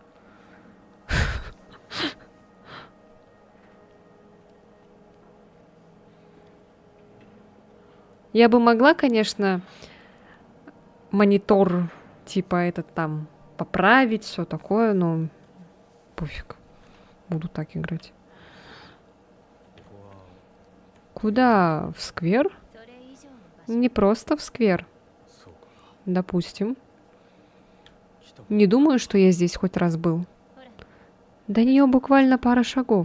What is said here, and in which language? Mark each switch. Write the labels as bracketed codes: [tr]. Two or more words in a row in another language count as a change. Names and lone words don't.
[ru] Я бы могла, конечно, монитор типа этот там поправить, все такое, но пофиг. Буду так играть. [ja] ここは [ru] Куда? В сквер? [ja] それ以上の場所 [ru] Не просто в сквер, [ja] そうか。 [ru] допустим. [ja] 来た [ru] Не думаю, что я здесь хоть раз был. [ja] ほら [ru] До нее буквально пара шагов.